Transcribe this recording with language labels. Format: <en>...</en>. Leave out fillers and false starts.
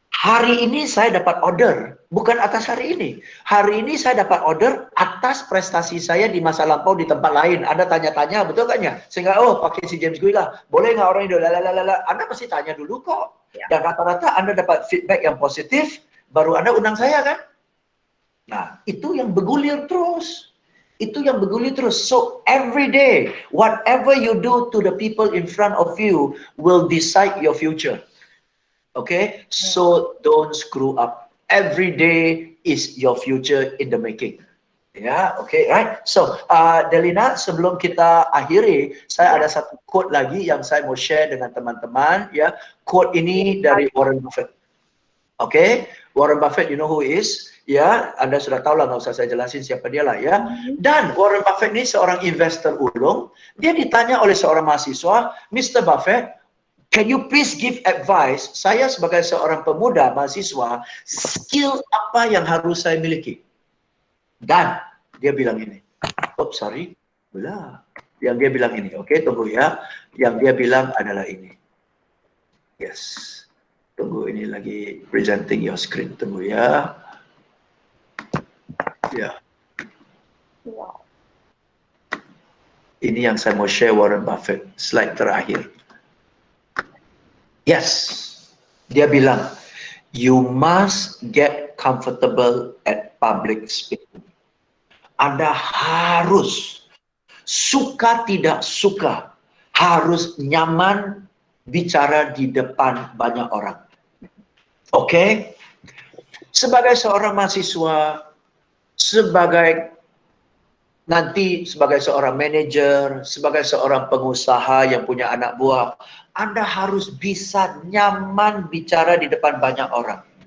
<id>Hari ini saya dapat order, bukan atas hari ini. Hari ini saya dapat order atas prestasi saya di masa lampau di tempat lain. Anda tanya-tanya, betul kan ya? Sehingga, pakai si James gue lah. Boleh nggak orang itu? Anda pasti tanya dulu kok. Ya. Dan rata-rata Anda dapat feedback yang positif, baru Anda undang saya kan? Nah, itu yang bergulir terus. Itu yang bergulir terus.</id> <en>So, every day, whatever you do to the people in front of you will decide your future. Okay? So, don't screw up. Every day is your future in the making.</en> <id>Ya, okay, right? So, Delina, sebelum kita akhiri, saya ada satu quote lagi yang saya mau share dengan teman-teman. Ya, quote ini dari Warren Buffett.</id> <en>Okay, Warren Buffett, you know who he is?</en> <id>Ya, Anda sudah tahu lah, nggak usah saya jelasin siapa dia lah ya. Dan Warren Buffett ini seorang investor ulung. Dia ditanya oleh seorang mahasiswa, Mr.</id> <en>Buffett, can you please give advice?</en> <id>Saya sebagai seorang pemuda mahasiswa, skill apa yang harus saya miliki? Dan dia bilang ini. Sorry. Belah. Yang dia bilang ini. Oke, tunggu ya. Yang dia bilang adalah ini. Yes. Tunggu, ini lagi</id> <en>presenting your screen.</en> <id>Tunggu ya. Ya. Wow. Ini yang saya mau share Warren Buffett. Slide terakhir. Yes. Dia bilang,</id> <en>you must get comfortable at public speaking.</en> <id>Anda harus, suka tidak suka, harus nyaman bicara di depan banyak orang. Oke? Sebagai seorang mahasiswa, nanti sebagai seorang manajer, sebagai seorang pengusaha yang punya anak buah, Anda harus bisa nyaman bicara di depan banyak orang.</id>